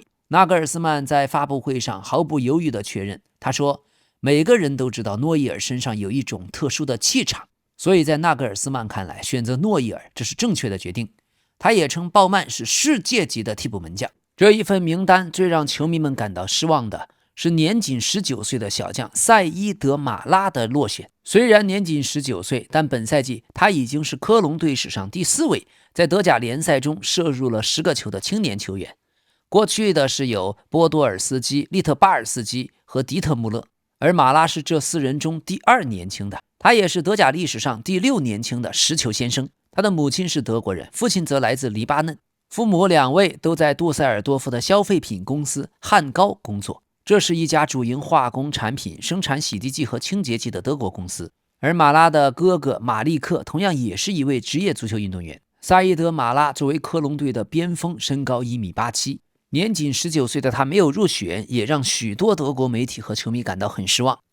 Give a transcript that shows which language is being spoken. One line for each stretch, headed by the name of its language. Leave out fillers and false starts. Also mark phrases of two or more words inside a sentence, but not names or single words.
Chinese: 納格爾斯曼在發布會上毫不猶豫地確認，他說每個人都知道諾伊爾身上有一種特殊的氣場，所以在納格爾斯曼看來，選擇諾伊爾這是正確的決定。他也稱鮑曼是世界級的替補門將。這一份名單最讓球迷們感到失望的是年仅19歲的小將塞伊德马拉的落选。雖然年仅19歲，但本賽季他已經是科隆隊史上第4位在德甲聯賽中射入了10個球的青年球員。過去的是有波多爾斯基、利特巴爾斯基和迪特穆勒，而馬拉是這4人中第2年輕的，他也是德甲歷史上第6年輕的10球先生。他的母親是德國人，父親則來自黎巴嫩，父母2位都在杜塞爾多夫的消費品公司漢高工作。這是一家主營化工產品、生產洗涤劑和清潔劑的德國公司。而馬拉的哥哥馬利克同樣也是一位職業足球運動員。薩伊德馬拉作為科隆隊的邊鋒，身高1.87米，年僅19歲的他沒有入選，也讓許多德國媒體和球迷感到很失望。